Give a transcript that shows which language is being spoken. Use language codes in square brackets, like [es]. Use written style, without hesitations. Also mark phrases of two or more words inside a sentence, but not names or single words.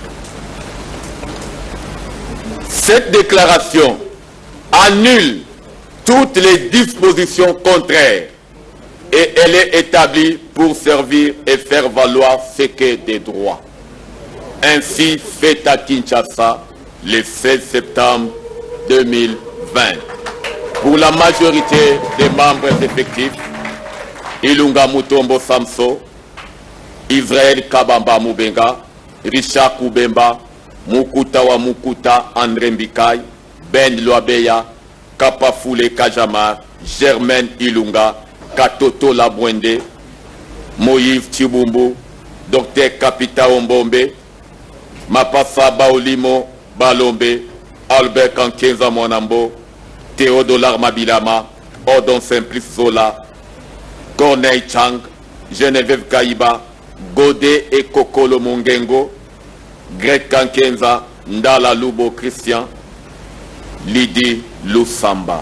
[fr] Cette déclaration annule toutes les dispositions contraires et elle est établie pour servir et faire valoir ce qu'est des droits. Ainsi fait à Kinshasa le 16 septembre 2020. Pour la majorité des membres effectifs, Ilunga Mutombo Samso, Israël Kabamba Mubenga, Richard Koubemba, Mukuta wa Mukuta André Mbikai, Ben Loabeya, Kapafule Kajamar, Germaine Ilunga, Katoto Labwende, Moïse Chibumbu, Dr Kapita Ombombe, Mapasa Baolimo Balombe, Albert Kankenza Monambo, Théodolar Mabilama, Odon Simplice Zola, Corneille Chang, Geneviève Kaïba, Godet et Kokolo Mongengo, Greg Kankenza, Ndala Lubo Christian, Lydie Lusamba.